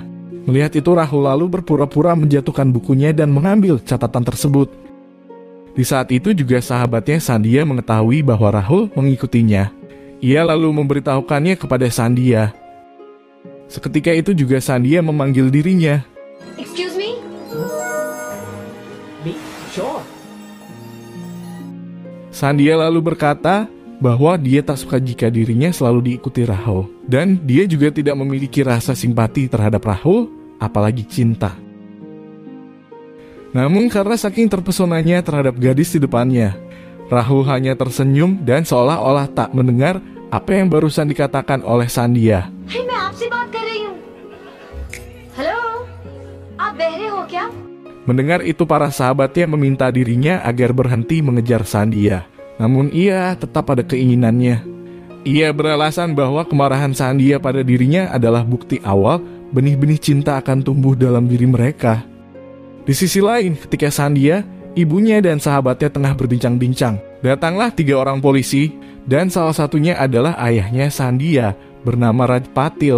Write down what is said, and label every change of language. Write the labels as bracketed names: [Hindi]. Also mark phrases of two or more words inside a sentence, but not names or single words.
[Indonesian] Melihat itu Rahul lalu berpura-pura menjatuhkan bukunya dan mengambil catatan tersebut. Di saat itu juga sahabatnya Sandhya mengetahui bahwa Rahul mengikutinya. Ia lalu memberitahukannya kepada Sandhya. Seketika itu juga Sandhya memanggil dirinya. [English] Excuse me? Me? Sure. [Indonesian] Sandhya lalu berkata bahwa dia tak suka jika dirinya selalu diikuti Rahul. Dan dia juga tidak memiliki rasa simpati terhadap Rahul, apalagi cinta. Namun karena saking terpesonanya terhadap gadis di depannya, Rahul hanya tersenyum dan seolah-olah tak mendengar apa yang barusan dikatakan oleh Sandhya. [Hindi] Hey, मैं आपसे बात कर रही हूँ. Hello? आप बहरे हो क्या? [Indonesian] Mendengar itu para sahabatnya meminta dirinya agar berhenti mengejar Sandhya. Namun ia tetap pada keinginannya. Ia beralasan bahwa kemarahan Sandhya pada dirinya adalah bukti awal benih-benih cinta akan tumbuh dalam diri mereka. Di sisi lain, ketika Sandhya, ibunya dan sahabatnya tengah berbincang-bincang, datanglah 3 orang polisi dan salah satunya adalah ayahnya Sandhya bernama Raj Patil.